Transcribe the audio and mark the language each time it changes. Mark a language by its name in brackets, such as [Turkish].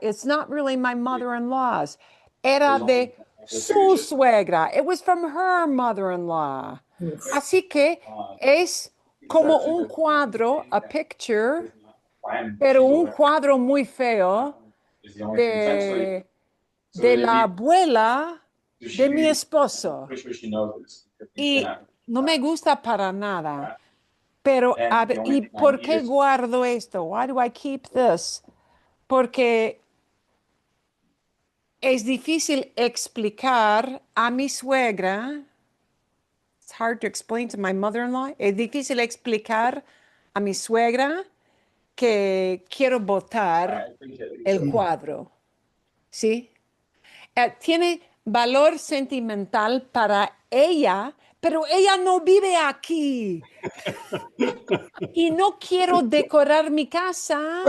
[English] It's not really my mother-in-law's. [Spanish] Era de su suegra. [English] It was from her mother-in-law. [Spanish] Así que es como un cuadro, [English] a picture, [Spanish] pero un cuadro muy feo de, de la abuela de mi esposo. Y no me gusta para nada. Pero, ¿y por qué guardo esto? [English] Why do I keep this? [Spanish] Porque es difícil explicar a mi suegra. [English] It's hard to explain to my mother-in-law. [Spanish] Es difícil explicar a mi suegra que quiero botar el cuadro, ¿sí? Tiene valor sentimental para ella, pero ella no vive aquí y no quiero decorar mi casa.